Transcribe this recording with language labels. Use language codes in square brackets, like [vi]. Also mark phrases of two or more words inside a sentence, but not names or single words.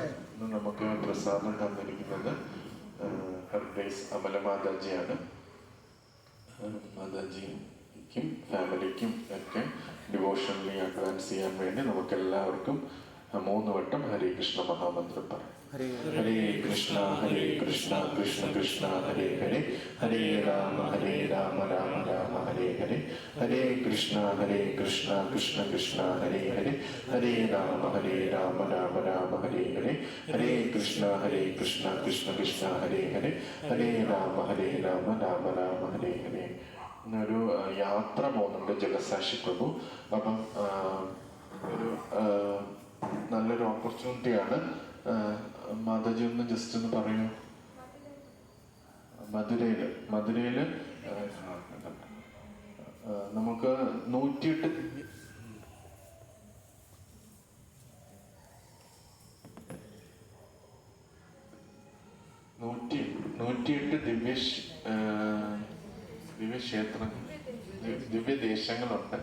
[ml] ഇന്ന് നമുക്ക് പ്രസാദം തന്നിരിക്കുന്നത് ഹർഡേസ് അമലമാതാജിയാണ്. മാതാജിക്കും ഫാമിലിക്കും ഒക്കെ [en] devotionally advance [ml] ചെയ്യാൻ വേണ്ടി നമുക്കെല്ലാവർക്കും 3 വട്ടം ഹരേ കൃഷ്ണ മഹാമന്ത്രം പറയും. [sa] ഹരേ ഹരേ കൃഷ്ണ കൃഷ്ണ കൃഷ്ണ ഹരേ ഹരേ, ഹരേ രാമ രാമ രാമ ഹരേ ഹരേ, ഹരേ കൃഷ്ണ കൃഷ്ണ കൃഷ്ണ ഹരേ ഹരേ, ഹരേ രാമ രാമ രാമ ഹരേ ഹരേ, ഹരേ കൃഷ്ണ കൃഷ്ണ ഹരേ ഹരേ, ഹരേ രാമ രാമ രാമ ഹരേ ഹരേ. [ml] ഒരു യാത്ര പോകുന്നുണ്ട് ജഗസാക്ഷി പ്രഭു. അപ്പം ഒരു നല്ലൊരു ഓപ്പർച്യൂണിറ്റിയാണ്. മാതാജി ഒന്ന് ജസ്റ്റ് ഒന്ന് പറയൂ. മധുരയില് നമുക്ക് 108 ദിവ്യക്ഷേത്രങ്ങൾ, ദിവ്യദേശങ്ങളുണ്ട്.